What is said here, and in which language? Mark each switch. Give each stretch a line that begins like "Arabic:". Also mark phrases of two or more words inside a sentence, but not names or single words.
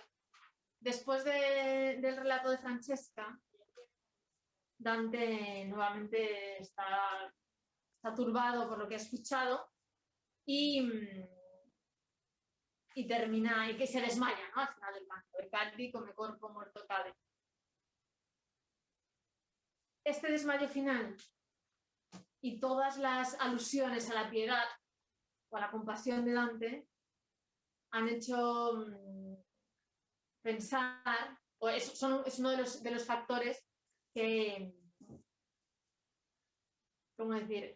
Spanish: Después del relato de Francesca, Dante nuevamente está turbado por lo que ha escuchado y termina, y que se desmaya, ¿no? Al final del canto.
Italian: E caddi come corpo morto cade.
Spanish: Este desmayo final y todas las alusiones a la piedad o a la compasión de Dante han hecho pensar, o es uno de los factores que, ¿cómo decir?